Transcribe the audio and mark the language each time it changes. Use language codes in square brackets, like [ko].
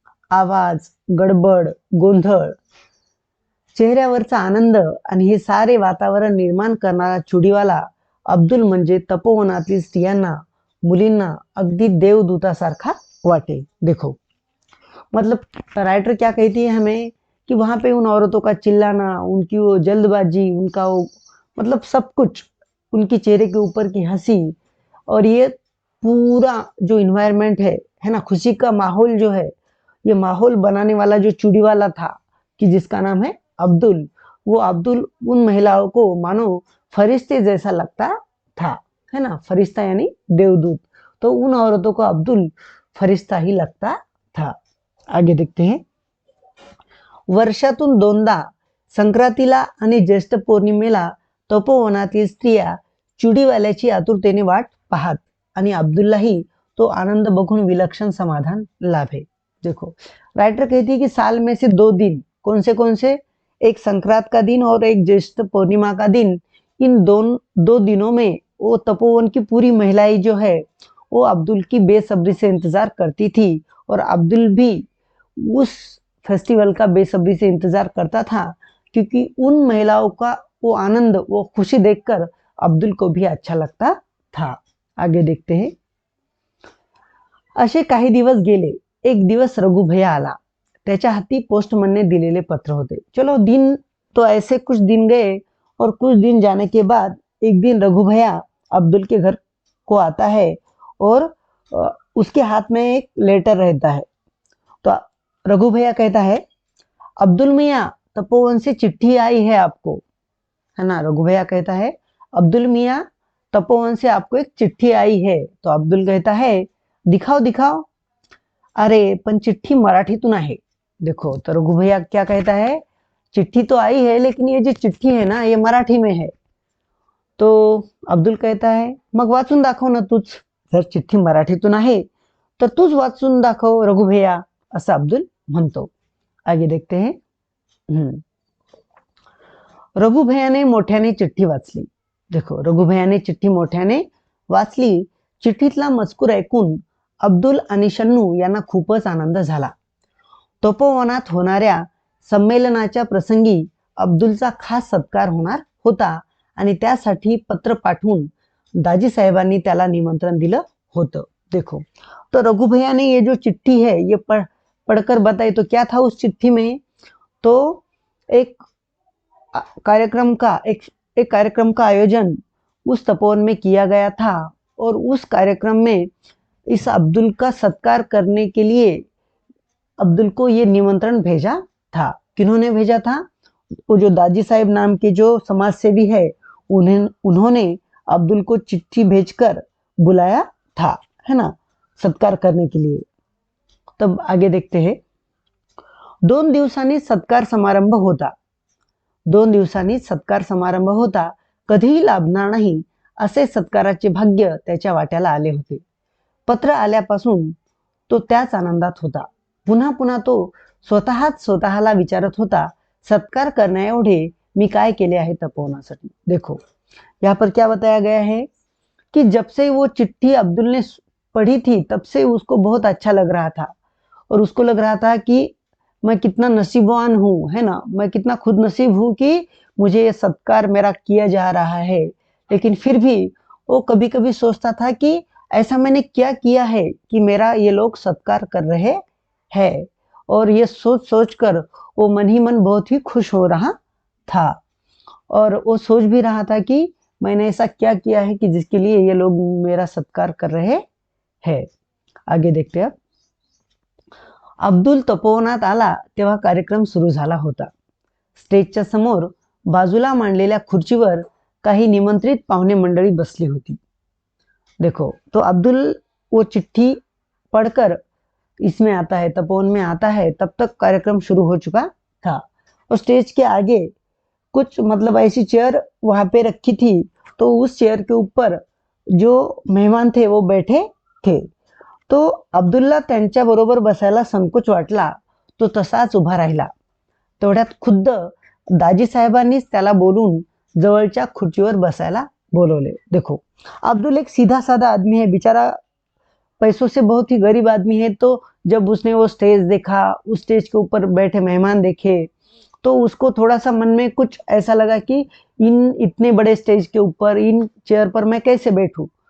[mr] आवाज, गडबड, गोंधळ, चेहऱ्यावरचा आनंद आणि हे सारे वातावरण निर्माण करणारा चुडीवाला अब्दुल म्हणजे तपोवनातील स्त्रियांना, मुलींना अगदी देवदूतासारखा वाटे. [hi] देखो मतलब राइटर क्या कहती है हमें कि वहां पे उन औरतों का चिल्लाना, उनकी वो जल्दबाजी, उनका वो मतलब सब कुछ, उनकी चेहरे के ऊपर की हंसी और ये पूरा जो इन्वायरमेंट है ना, खुशी का माहौल जो है, ये माहौल बनाने वाला जो चूड़ी वाला था कि जिसका नाम है अब्दुल, वो अब्दुल उन महिलाओं को मानो फरिश्ते जैसा लगता था, है ना. फरिश्ता यानी देवदूत, तो उन औरतों को अब्दुल फरिश्ता ही लगता था. आगे देखते हैं. [mr] वर्षातून 2दा संक्रांतीला आणि ज्येष्ठ पौर्णिमेला तपोवनातील स्त्रिया चुडीवाल्याची आतुरतेने वाट पाहत आणि अब्दुल्लाही तो आनंद बघून विलक्षण समाधान लाभे. [hi] देखो राइटर कहती है कि साल में से 2 दिन, कौन से, एक संक्रांत का दिन और एक ज्येष्ठ पूर्णिमा का दिन, इन दो दिनों में वो तपोवन की पूरी महिलाएं जो है वो अब्दुल की बेसब्री से इंतजार करती थी और अब्दुल भी उस फेस्टिवल का बेसब्री से इंतजार करता था, क्योंकि उन महिलाओं का वो आनंद, वो खुशी देखकर अब्दुल को भी अच्छा लगता था. आगे देखते हैं. [mr] असे काही दिवस गेले. एक दिवस रघु भैया आला. त्याच्या हाती पोस्टमैन ने दिलेले पत्र होते. [hi] चलो दिन तो ऐसे कुछ दिन गए और कुछ दिन जाने के बाद एक दिन रघु भैया अब्दुल के घर को आता है और उसके हाथ में एक लेटर रहता है. तो रघु भैया कहता है, अब्दुल मियाँ तपोवन से चिट्ठी आई है आपको, है ना. रघु भैया कहता है, अब्दुल मियाँ तपोवन से आपको एक चिट्ठी आई है. तो अब्दुल कहता है, दिखाओ दिखाओ. [mr] अरे पण चिट्ठी मराठीतून आहे. [hi] देखो तो रघु भैया क्या कहता है, चिट्ठी तो आई है लेकिन ये जो चिट्ठी है ना ये मराठी में है. तो अब्दुल कहता है, [mr] मग वाचून दाखव ना तूच, जर चिठ्ठी मराठीतून आहे तर तूच वाचून दाखव रघु भैया, असं अब्दुल म्हणतो. [hi] आगे देखते हैं. [mr] रघु भैयाने मोठ्याने चिठ्ठी वाचली. देखो रघु भैयाने चिठ्ठी मोठ्याने वाचली. चिठ्ठीतला मजकूर ऐकून अब्दुल आणि शन्नू यांना खूपच आनंद झाला. तपोवनात होणाऱ्या संमेलनाच्या प्रसंगी अब्दुलचा खास सत्कार होणार होता आणि त्यासाठी पत्र पाठवून दाजी साहेबांनी त्याला निमंत्रण दिलं होतं। [hi] देखो, तो रघु भैया ने ये जो चिट्ठी है ये पढ़कर बताई। तो क्या था उस चिट्ठी में? तो एक कार्यक्रम का आयोजन उस तपोवन में किया गया था और उस कार्यक्रम में इस अब्दुल का सत्कार करने के लिए अब्दुल को ये निमंत्रण भेजा था। किन्होंने भेजा था? वो जो दाजी साहेब नाम के जो समाज सेवी है उन्होंने अब्दुल को चिट्ठी भेजकर बुलाया था, है ना, सत्कार करने के लिए। तब आगे देखते हैं। [mr] 2 दिवसांनी सत्कार समारंभ होता। 2 दिवसांनी सत्कार समारंभ होता, कधीही लाभणार नाही असे सत्काराचे भाग्य त्याच्या वाट्याला आले होते। पत्र आल्यापासून तो त्याच आनंदात होता। पुन्हा पुन्हा तो स्वतःला विचारत होता, सत्कार करण्याएवढे मी काय केले आहे तपोवनासाठी। [hi] देखो, यहाँ पर क्या बताया गया है कि जब से वो चिट्ठी अब्दुल ने पढ़ी थी तब से उसको बहुत अच्छा लग रहा था और उसको लग रहा था कि मैं कितना नसीबवान हूँ, है ना, मैं कितना खुद नसीब हूँ कि मुझे ये सत्कार मेरा किया जा रहा है। लेकिन फिर भी वो कभी कभी सोचता था कि ऐसा मैंने क्या किया है कि मेरा ये लोग सत्कार कर रहे हैं, और ये सोच सोच कर वो मन ही मन बहुत ही खुश हो रहा था और वो सोच भी रहा था कि मैंने ऐसा क्या किया है कि जिसके लिए ये लोग मेरा सत्कार कर रहे हैं। आगे देखते हैं। [mr] अब्दुल तपोवनात आला तेव्हा कार्यक्रम सुरू झाला होता। स्टेजच्या समोर बाजूला मांडलेल्या खुर्चीवर काही निमंत्रित पाहुणे मंडळी बसली होती। [hi] देखो, तो अब्दुल वो चिट्ठी पढ़कर इसमें आता है, तपोवन में आता है, तब तक कार्यक्रम शुरू हो चुका था और स्टेज के आगे कुछ मतलब ऐसी चेयर वहां पे रखी थी, तो उस चेयर के ऊपर जो मेहमान थे वो बैठे थे। [mr] तो अब्दुलला त्यांच्या बरोबर बसायला संकोच वाटला, तो तसाच उभा राहिला। तेवढ्यात खुद्द दाजी साहेबांनीच त्याला बोलून जवळच्या खुर्चीवर बसायला बोलवले। [hi] देखो, अब्दुल एक सीधा साधा आदमी है, बेचारा पैसों से बहुत ही गरीब आदमी है। तो जब उसने वो स्टेज देखा, उस स्टेज के ऊपर बैठे मेहमान देखे, तो उसको थोड़ा सा मन में कुछ ऐसा लगा कि इन इतने बड़े स्टेज के ऊपर इन चेयर पर मैं कैसे बैठूं।